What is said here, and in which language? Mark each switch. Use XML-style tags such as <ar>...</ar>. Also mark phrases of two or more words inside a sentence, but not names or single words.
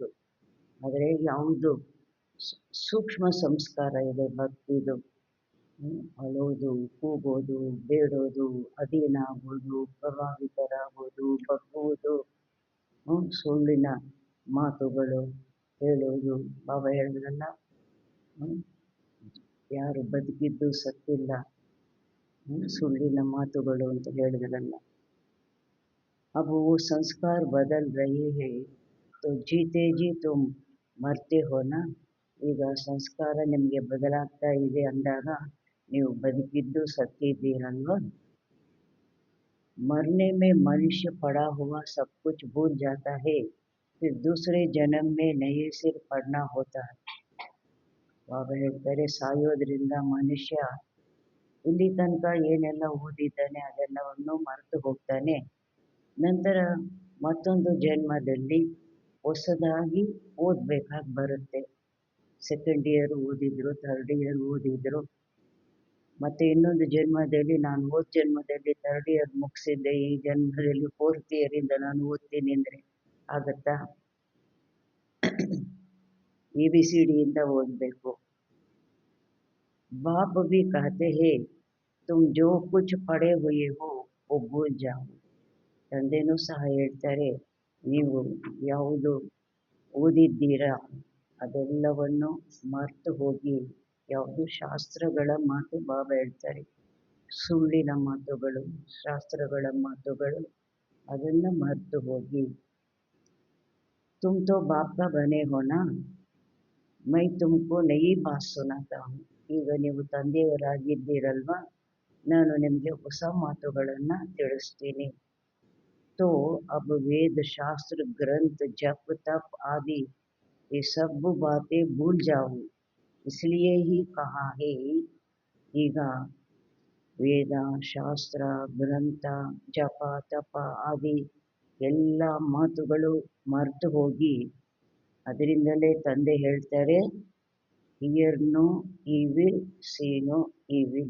<kn>ಆದರೆ ಯಾವುದು ಸೂಕ್ಷ್ಮ ಸಂಸ್ಕಾರ ಇದೆ ಭಕ್ತಿದು, ಅಳೋದು, ಕೂಗೋದು, ಬೇಡೋದು, ಅಧೀನ ಆಗೋದು, ಪ್ರಭಾವಿತರಾಗೋದು, ಬಗ್ಗುವುದು, ಸುಳ್ಳಿನ ಮಾತುಗಳು ಹೇಳೋದು. ಬಾಬಾ ಹೇಳಿದ್ರಲ್ಲ, ಯಾರು ಬದುಕಿದ್ದು ಸತ್ತಿಲ್ಲ, ಸುಳ್ಳಿನ ಮಾತುಗಳು ಅಂತ ಹೇಳಿದ್ರಲ್ಲ.</kn> <hi>अब वो संस्कार बदल रहे हैं, तो जीते जी तुम मरते हो ना.</hi> <kn>ಈಗ ಸಂಸ್ಕಾರ ನಿಮಗೆ ಬದಲಾಗ್ತಾ ಇದೆ ಅಂದಾಗ ನೀವು ಬದುಕಿದ್ದು ಸತ್ತಿದ್ದೀರಲ್ವ.</kn> <hi>मरने में मनुष्य पड़ा हुआ सब कुछ भूल जाता है, फिर दूसरे जन्म में नए सिर पड़ना होता है.</hi> <kn>ಬಾಬಾ ಹೇಳ್ತಾರೆ, ಸಾಯೋದ್ರಿಂದ ಮನುಷ್ಯ ಇಲ್ಲಿ ತನಕ ಏನೆಲ್ಲ ಓದಿದ್ದಾನೆ ಅದೆಲ್ಲವನ್ನು ಮರೆತು ಹೋಗ್ತಾನೆ. ನಂತರ ಮತ್ತೊಂದು ಜನ್ಮದಲ್ಲಿ ಹೊಸದಾಗಿ ಓದಬೇಕಾಗಿ ಬರುತ್ತೆ.</kn> <en>second year</en> <kn>ಓದಿದ್ರು,</kn> <en>third year</en> <kn>ಓದಿದ್ರು, ಮತ್ತು ಇನ್ನೊಂದು ಜನ್ಮದಲ್ಲಿ ನಾನು ಹೋದ ಜನ್ಮದಲ್ಲಿ</kn> <en>third year</en> <kn>ಮುಗಿಸಿದ್ದೆ, ಈ ಜನ್ಮದಲ್ಲಿ</kn> <en>fourth yearಇಂದ</en> <kn>ನಾನು ಓದ್ತೀನಿ ಅಂದರೆ ಆಗತ್ತಾ? ABCD ಇಂದ ಓದಬೇಕು.</kn> <hi>बाप भी कहते हैं तुम जो कुछ पढ़े हुए हो वो भूल जाओ.</hi> <kn>ತಂದೆನೂ ಸಹ ಹೇಳ್ತಾರೆ, ನೀವು ಯಾವುದು ಓದಿದ್ದೀರಾ ಅದೆಲ್ಲವನ್ನು ಮರೆತು ಹೋಗಿ. ಯಾವುದು ಶಾಸ್ತ್ರಗಳ ಮಾತು, ಬಾಬಾ ಹೇಳ್ತಾರೆ, ಸುಳ್ಳಿನ ಮಾತುಗಳು, ಶಾಸ್ತ್ರಗಳ ಮಾತುಗಳು ಅದನ್ನು ಮರೆತು ಹೋಗಿ.</kn> <hi>तुम तो बाप का बने हो ना, मैं तुमको नई बात सुनाता हूँ.</hi> <kn>ಈಗ ನೀವು ತಂದೆಯವರಾಗಿದ್ದೀರಲ್ವಾ, ನಾನು ನಿಮಗೆ ಹೊಸ ಮಾತುಗಳನ್ನು ತಿಳಿಸ್ತೀನಿ.</kn> <hi>तो अब वेद शास्त्र ग्रंथ जप तप आदि ये सब बातें भूल जाओ, इसलिए ही कहा है.</hi> <kn>ಈಗ ವೇದ ಶಾಸ್ತ್ರ ಗ್ರಂಥ ಜಪ ತಪ ಆದಿ ಎಲ್ಲ ಮಾತುಗಳು ಮರೆತು ಹೋಗಿ. ಅದರಿಂದಲೇ ತಂದೆ ಹೇಳ್ತಾರೆ,</kn> <en>hear no evil, see no evil.</en>